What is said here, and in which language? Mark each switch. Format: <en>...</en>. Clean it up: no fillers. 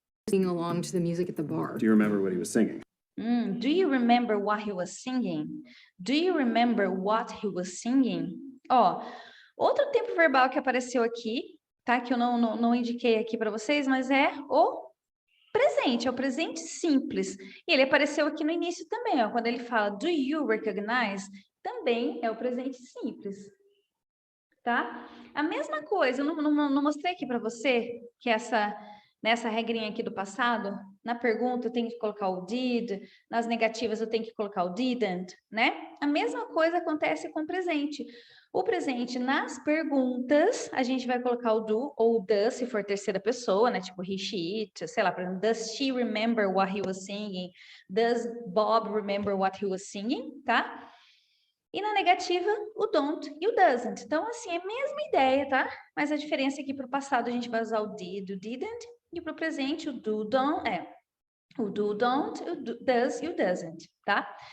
<en>Singing along to the music at the bar. Do you remember what he was singing? Do you remember what he was singing? Do you remember what he was singing?</en> <pt>Ó, outro tempo verbal que apareceu aqui, tá? Que eu não indiquei aqui para vocês, mas é o presente, é o presente simples. E ele apareceu aqui no início também, ó, quando ele fala</pt> <en>do you recognize,</en> <pt>também é o presente simples, tá? A mesma coisa, eu não mostrei aqui para você que nessa regrinha aqui do passado, na pergunta eu tenho que colocar o did, nas negativas eu tenho que colocar o didn't, né? A mesma coisa acontece com o presente. O presente, nas perguntas, a gente vai colocar o do ou o does, se for terceira pessoa, né? Tipo, he, she, it, sei lá, por exemplo,</pt> <en>does she remember what he was singing? Does Bob remember what he was singing?</en> <pt>Tá? E na negativa, o don't e o doesn't. Então, assim, é a mesma ideia, tá? Mas a diferença é que para o passado a gente vai usar o did, o didn't, e para o presente, o do, don't, o do, don't, o does e o doesn't, tá?</pt>